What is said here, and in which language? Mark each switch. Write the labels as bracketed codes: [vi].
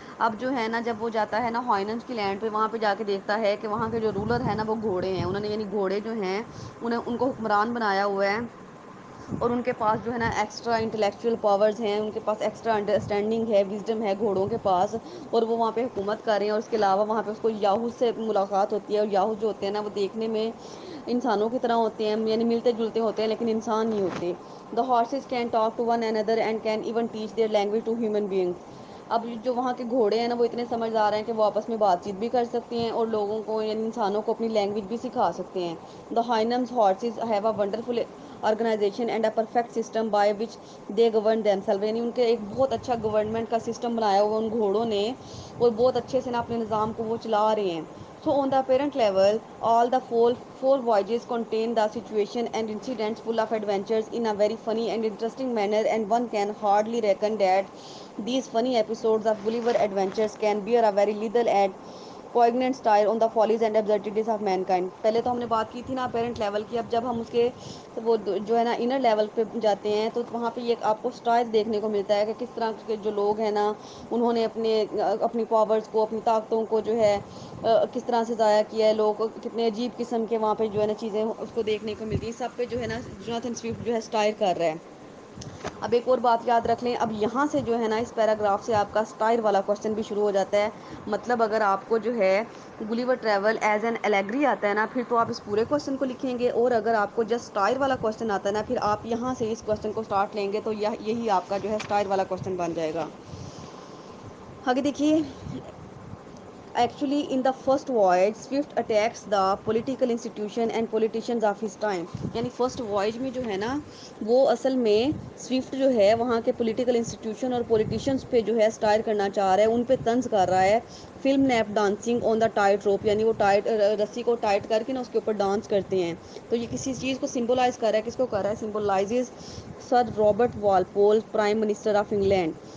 [ur] اب جو ہے نا جب وہ جاتا ہے نا ہائنمس کی لینڈ پہ, وہاں پہ جا کے دیکھتا ہے کہ وہاں کے جو رولر ہے نا وہ گھوڑے ہیں. انہوں نے یعنی گھوڑے جو ہیں ان کو حکمران بنایا ہوا ہے, اور ان کے پاس جو ہے نا ایکسٹرا انٹلیکچوئل پاورز ہیں, ان کے پاس ایکسٹرا انڈرسٹینڈنگ ہے, وزڈم ہے گھوڑوں کے پاس, اور وہ وہاں پہ حکومت کر رہے ہیں. اور اس کے علاوہ وہاں پہ اس کو یاہوز سے ملاقات ہوتی ہے, اور یاہوز جو ہوتے ہیں نا وہ دیکھنے میں انسانوں کی طرح ہوتے ہیں, یعنی ملتے جلتے ہوتے ہیں لیکن انسان نہیں ہوتے. [en] The horses can talk to one another and can even teach their language to human beings. [ur] اب جو وہاں کے گھوڑے ہیں نا وہ اتنے سمجھدار ہیں کہ وہ آپس میں بات چیت بھی کر سکتے ہیں, اور لوگوں کو یعنی انسانوں کو اپنی لینگویج بھی سکھا سکتے ہیں. [en] The Houyhnhnms horses have a wonderful organisation and a perfect system by which they govern them self. [ur] یعنی ان کے ایک بہت اچھا گورنمنٹ کا سسٹم بنایا ہوا ان گھوڑوں نے, اور بہت اچھے سے نا اپنے نظام کو وہ چلا رہے ہیں. [en] So on the apparent level all the four voyages contain the situation and incidents full of adventures in a very funny and interesting manner, and one can hardly reckon that these funny episodes of Gulliver Adventures can bear a very little and poignant style on the follies and absurdities of mankind. [ur] پہلے تو ہم نے بات کی تھی نا parent level کی. اب جب ہم اس کے وہ جو ہے نا انر لیول پہ جاتے ہیں, تو وہاں پہ یہ آپ کو اسٹائل دیکھنے کو ملتا ہے کہ کس طرح کے جو لوگ ہیں نا انہوں نے اپنی پاورز کو, اپنی طاقتوں کو جو ہے کس طرح سے ضائع کیا ہے. لوگ کتنے عجیب قسم کے وہاں پہ جو ہے نا چیزیں اس کو دیکھنے کو ملتی ہیں. سب پہ جو ہے نا جوناتھن سوئفٹ جو ہے اسٹائل کر رہا ہے. اب ایک اور بات یاد رکھ لیں, اب یہاں سے جو ہے نا اس پیراگراف سے آپ کا اسٹائل والا کوشچن بھی شروع ہو جاتا ہے. مطلب اگر آپ کو جو ہے [en] Gulliver travel is an allegory [ur] آتا ہے نا, پھر تو آپ اس پورے کوشچن کو لکھیں گے, اور اگر آپ کو جسٹ اسٹائل والا کوشچن آتا ہے نا, پھر آپ یہاں سے اس کوشچن کو اسٹارٹ لیں گے, تو یہی آپ کا جو ہے اسٹائل والا کوشچن بن جائے گا. آگے دیکھیے. [en] Actually, in the first voyage, Swift attacks the political institution and politicians of his time. [ur] یعنی فرسٹ وائج میں جو ہے نا وہ اصل میں سوئفٹ جو ہے وہاں کے پولیٹیکل انسٹیٹیوشن اور پولیٹیشینس پہ جو ہے اسٹائر کرنا چاہ رہا ہے, ان پہ طنز کر رہا ہے. [en] Flimnap dancing on the tight rope, [ur] یعنی وہ رسی کو ٹائٹ کر کے نا اس کے اوپر ڈانس کرتے ہیں. تو یہ کسی چیز کو سمبلائز کر رہا ہے. کس کو کر رہا ہے؟ [en] Symbolises sir Robert Walpole, prime minister of England.